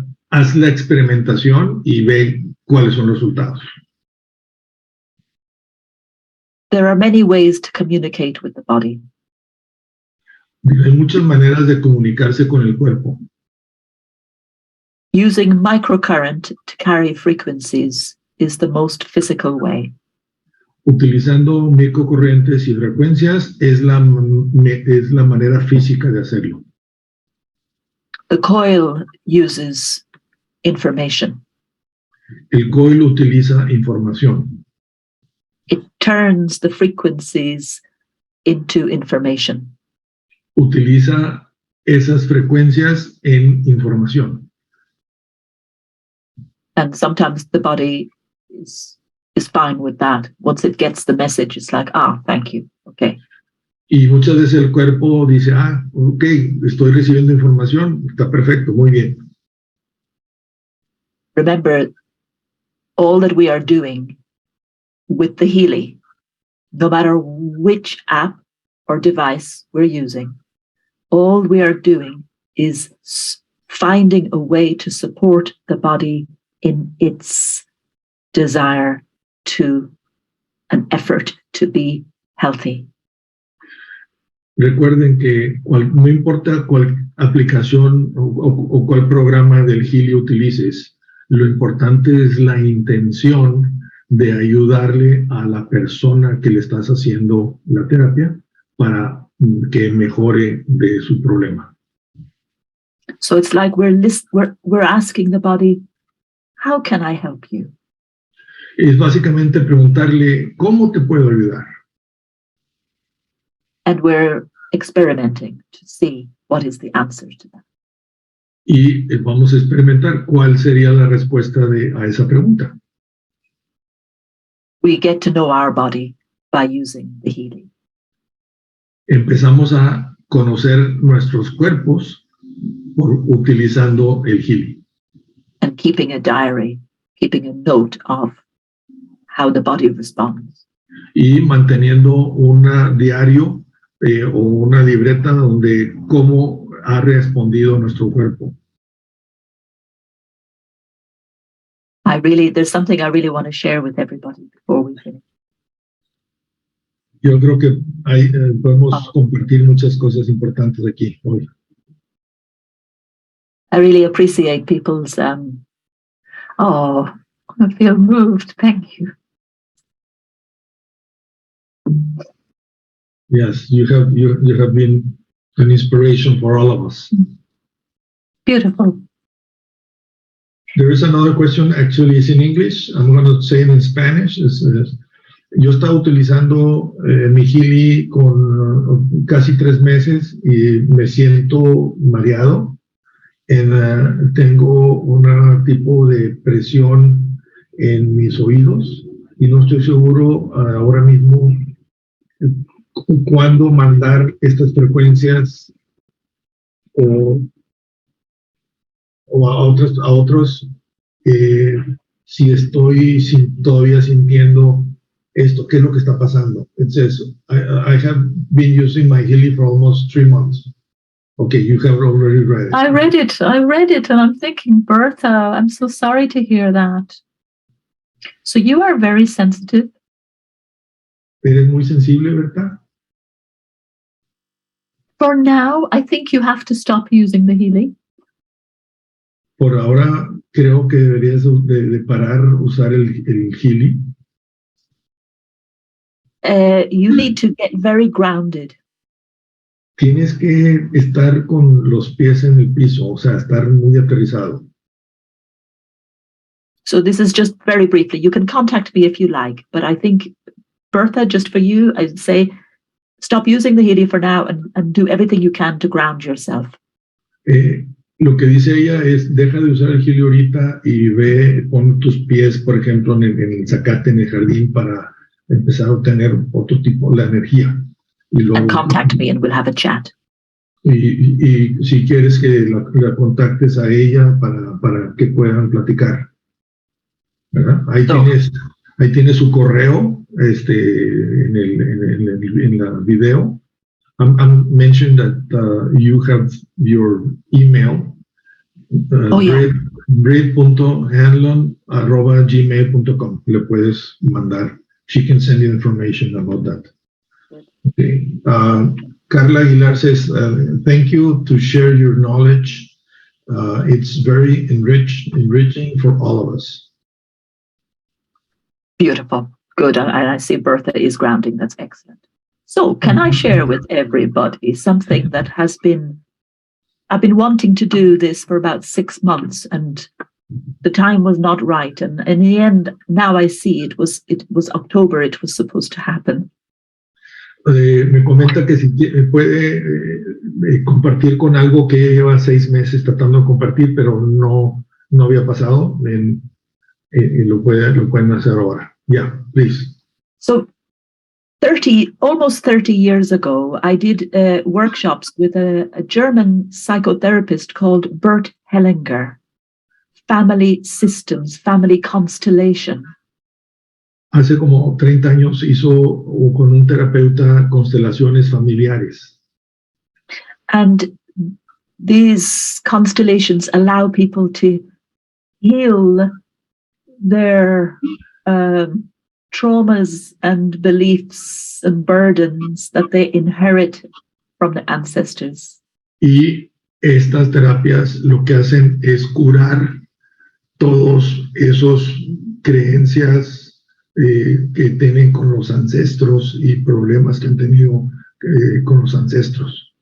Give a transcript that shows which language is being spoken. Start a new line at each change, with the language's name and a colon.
Spanish: Haz la experimentación y ve cuáles son los resultados.
English: There are many ways to communicate with the body.
Spanish: Hay muchas maneras de comunicarse con el cuerpo.
English: Using microcurrent to carry frequencies is the most physical way.
Spanish: Utilizando microcorrientes y frecuencias es la manera física de hacerlo.
English: The coil uses information.
Spanish: El coil utiliza información.
English: It turns the frequencies into information.
Spanish: Utiliza esas frecuencias en información.
English: And sometimes the body is fine with that. Once it gets the message, it's like, thank you, okay.
Spanish: Y muchas veces el cuerpo dice, ok, estoy recibiendo información, está perfecto, muy bien.
English: Remember, all that we are doing with the Healy, no matter which app or device we're using, all we are doing is finding a way to support the body in its desire to an effort to be healthy.
Spanish: Recuerden que no importa cuál aplicación o cuál programa del Healy utilices, lo importante es la intención de ayudarle a la persona que le estás haciendo la terapia para que mejore de su problema.
English: So it's like we're asking the body, how can I help you?
Spanish: Es básicamente preguntarle, ¿cómo te puedo ayudar?
English: And we're experimenting to see what is the answer to that.
Spanish: Y vamos a experimentar cuál sería la respuesta a esa pregunta.
English: We get to know our body by using the Healy.
Spanish: Empezamos a conocer nuestros cuerpos utilizando el Healy.
English: And keeping a diary, keeping a note of how the body responds.
Spanish: Y manteniendo un diario o una libreta donde cómo ha respondido nuestro cuerpo.
English: There's something I really want to share with everybody before we finish.
Spanish: Yo creo que podemos compartir muchas cosas importantes aquí hoy.
English: I really appreciate people's, I feel moved, thank you. Yes, you have been an inspiration for all of us. Beautiful. There is another question, actually it's in English. I'm going to say it in Spanish.
Spanish: Yo estaba utilizando mi Healy con casi 3 meses y me siento mareado. Tengo un tipo de presión en mis oídos y no estoy seguro ahora mismo cuándo mandar estas frecuencias o a otros si estoy todavía sintiendo esto, qué es lo que está pasando.
English: It says, I have been using my Healy for almost 3 months. Okay, you have already read it. I read it, and I'm thinking, Bertha, I'm so sorry to hear that. So you are very sensitive.
Spanish: ¿Eres muy sensible, Berta?
English: For now, I think you have to stop using the Healy.
Spanish: Por ahora, creo que deberías de parar usar el Healy.
English: You need to get very grounded.
Spanish: Tienes que estar con los pies en el piso, o sea, estar muy aterrizado.
English: So this is just very briefly. You can contact me if you like, but I think, Bertha, just for you, I'd say stop using the Healy for now and do everything you can to ground yourself.
Spanish: Lo que dice ella es, deja de usar el Healy ahorita y pon tus pies, por ejemplo, en el zacate, en el jardín, para empezar a obtener otro tipo de energía. Y luego,
English: and contact me and we'll have a chat.
Spanish: Y si quieres que la contactes a ella para que puedan platicar. ¿Verdad? Ahí tienes su correo en el video.
English: I'm mentioned that you have your email, Bríd.Hanlon@gmail.com.
Spanish: Le puedes mandar
English: she can send you information about that. Okay. Carla Aguilar says, thank you to share your knowledge. It's very enriching for all of us. Beautiful. Good. And I see Bertha is grounding. That's excellent. So can I share with everybody something that I've been wanting to do this for about 6 months, and the time was not right. And in the end, now I see it was October, it was supposed to happen.
Spanish: Me comenta que si puede compartir con algo que lleva 6 meses tratando de compartir, pero no había pasado. Lo pueden hacer ahora.
English: Yeah, please. So almost 30 years ago, I did workshops with a German psychotherapist called Bríd Hanlon, family systems, family constellation.
Spanish: Hace como 30 años hizo con un terapeuta constelaciones familiares.
English: And these constellations allow people to heal their traumas and beliefs and burdens that they inherit from the ancestors.
Spanish: Y estas terapias lo que hacen es curar todos esos creencias que tienen con los ancestros y problemas que han tenido con los ancestros.